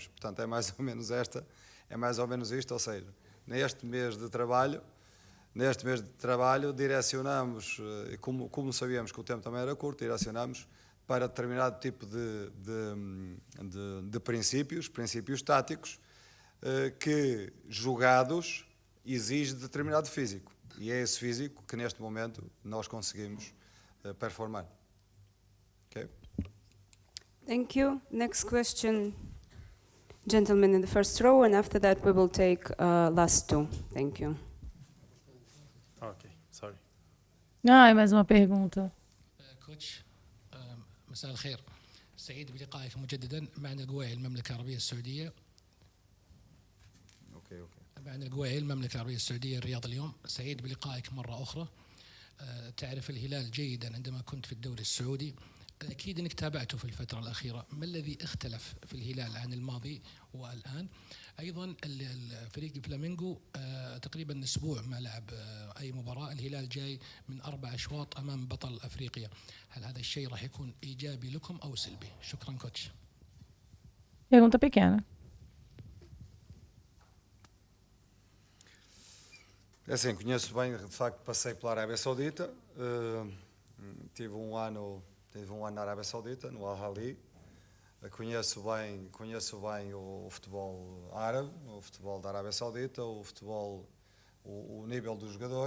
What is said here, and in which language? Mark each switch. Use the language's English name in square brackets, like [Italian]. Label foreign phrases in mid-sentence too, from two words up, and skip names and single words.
[Portuguese] Portanto, é mais ou menos isto, ou seja, neste mês de trabalho direcionamos, como sabíamos que o tempo também era curto, direcionamos para determinado tipo de princípios táticos, que jogados exige determinado físico. E é esse físico que neste momento nós conseguimos performar. [English] Okay? Thank you. Next question, gentlemen in the first row, and after that we will take last two. Thank you. Okay, sorry. [Portuguese] Mais uma pergunta. [Arabic] كوتش مساء الخير، سعيد بلقائك مجددا. معنا القويعي المملكة العربية السعودية. معنا القويعي المملكة العربية السعودية الرياض اليوم. سعيد بلقائك مرة أخرى. تعرف الهلال جيدا عندما كنت في الدوري السعودي، أكيد أنك تابعته في الفترة الأخيرة. ما الذي اختلف في الهلال عن الماضي والآن؟ أيضا الفريق فلامينغو تقريبا أسبوع ما لعب أي مباراة. الهلال جاي من 4 أشواط أمام بطل أفريقيا. هل هذا الشيء راح يكون إيجابي لكم أو سلبي؟ شكرا كوتش. [Portuguese] Pergunta pequena. É assim, conheço bem, de facto passei pela Arábia Saudita, tive um ano na Arábia Saudita, no Al-Ahly. Conheço bem o futebol árabe, o futebol da Arábia Saudita, o futebol, o nível do jogador.